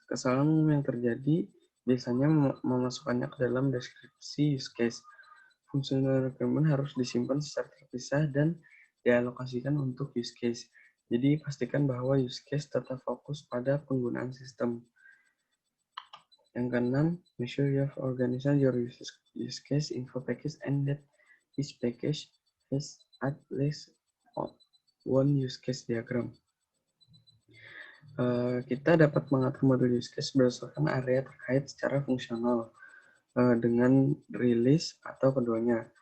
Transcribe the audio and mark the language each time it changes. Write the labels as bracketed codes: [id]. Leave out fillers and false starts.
[id] Kesalahan yang terjadi biasanya memasukkannya ke dalam deskripsi use case. Functional requirement harus disimpan secara terpisah dan dialokasikan untuk use case. Jadi pastikan bahwa use case tetap fokus pada penggunaan sistem. Yang ke-6, [en] make sure you have organized your use case info package and that each package has at least one use case diagram. [id] Kita dapat mengatur model use case berdasarkan area terkait secara fungsional dengan rilis atau keduanya.